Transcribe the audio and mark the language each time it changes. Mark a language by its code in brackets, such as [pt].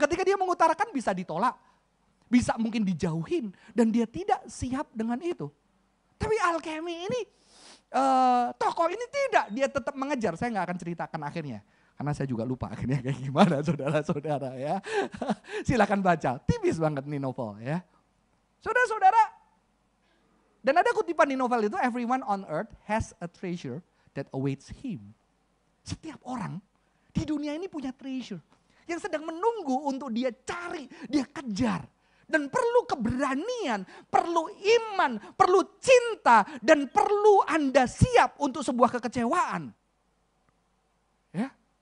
[id] Ketika dia mengutarakan bisa ditolak. Bisa mungkin dijauhin. Dan dia tidak siap dengan itu. Tapi alkemi ini, tokoh ini tidak, dia tetap mengejar. Saya nggak akan ceritakan akhirnya, karena saya juga lupa akhirnya kayak gimana, saudara-saudara ya. Silakan baca, tipis banget nih novel ya. Saudara-saudara, dan ada kutipan di novel itu, [en] everyone on earth has a treasure that awaits him. [id] Setiap orang di dunia ini punya treasure yang sedang menunggu untuk dia cari, dia kejar. Dan perlu keberanian, perlu iman, perlu cinta, dan perlu Anda siap untuk sebuah kekecewaan. Ya.